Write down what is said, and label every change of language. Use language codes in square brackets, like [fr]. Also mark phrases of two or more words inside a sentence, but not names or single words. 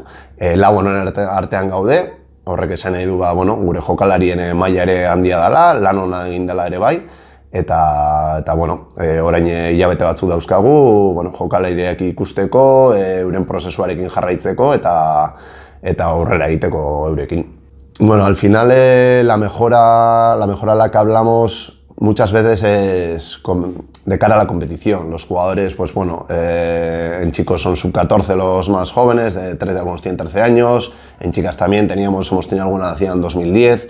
[eu] 4 honen artean gaude, horrek esan nahi du gure jokalarien maila ere handia dela, lan ona egin dela ere bai, eta orain hilabete batzuk dauzkagu, jokalariak ikusteko, euren prozesuarekin jarraitzeko eta aurrera egiteko eurekin. [es] Al final la mejora a la que hablamos muchas veces es de cara a la competición. Los jugadores, en chicos son sub-14 los más jóvenes, de 13 algunos tienen 13 años, en chicas también hemos tenido alguna nacida en 2010.